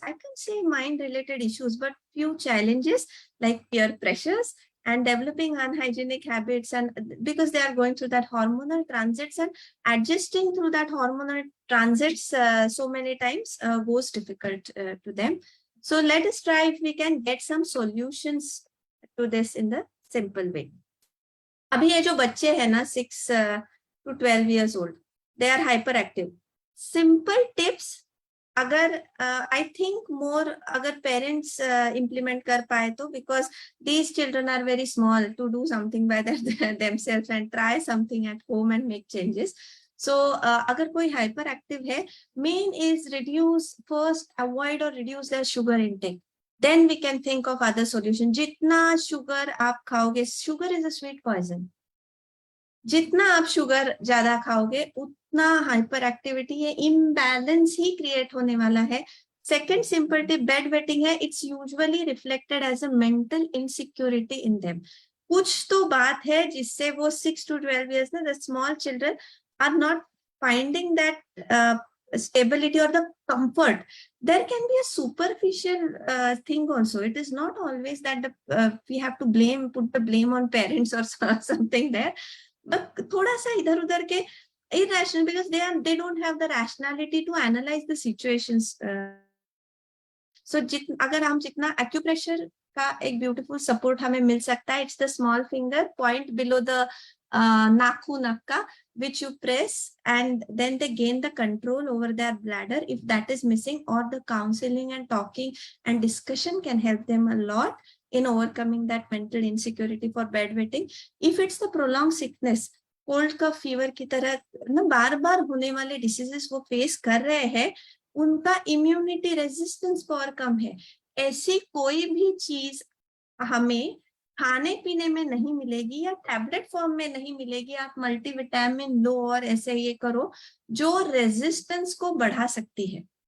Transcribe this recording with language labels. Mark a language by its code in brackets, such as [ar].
[en] I can say mind-related issues, but few challenges like peer pressures and developing unhygienic habits, and because they are going through that hormonal transits, and adjusting through that hormonal transits so many times goes difficult to them. So let us try if we can get some solutions to this in the simple way. [hi] अभी ये जो बच्चे हैं ना [en] 6 to 12 years old, they are hyperactive. Simple tips अगर I think more [hi] अगर parents implement कर पाए तो, [en] because these children are very small to do something by themselves and try something at home and make changes. So [hi] अगर कोई hyperactive है, [en] main is avoid or reduce their sugar intake. Then we can think of other solution. [hi] जितना sugar आप खाओगे, [en] sugar is a sweet poison. [hi] जितना आप sugar ज़्यादा खाओगे, उतना hyperactivity है, imbalance ही create होने वाला है. [en] Second simple tip, bedwetting है, it's usually reflected as a mental insecurity in them. [hi] कुछ तो बात है जिससे वो [en] 6 to 12 years, the small children are not finding that stability or the comfort. There can be a superficial thing also. It is not always that we have to put the blame on parents or something there, but [hi] thoda sa idhar udhar ke [en] irrational, because they don't have the rationality to analyze the situations. So [hi] अगर हम जितना acupressure का एक beautiful support हमें मिल सकता है, [en] it's the small finger point below the nakhun आपका, which you press, and then they gain the control over their bladder if that is missing, or the counseling and talking and discussion can help them a lot in overcoming that mental insecurity for bedwetting. If it's the prolonged sickness, [hi] cold का fever की तरह ना बार बार होने वाले diseases वो face कर रहे हैं, उनका immunity resistance पावर कम है. ऐसी कोई भी चीज हमें खाने पीने में नहीं मिलेगी या टैबलेट फॉर्म में नहीं मिलेगी, आप मल्टीविटामिन लो और ऐसे ये करो, जो रेजिस्टेंस को बढ़ा सकती है.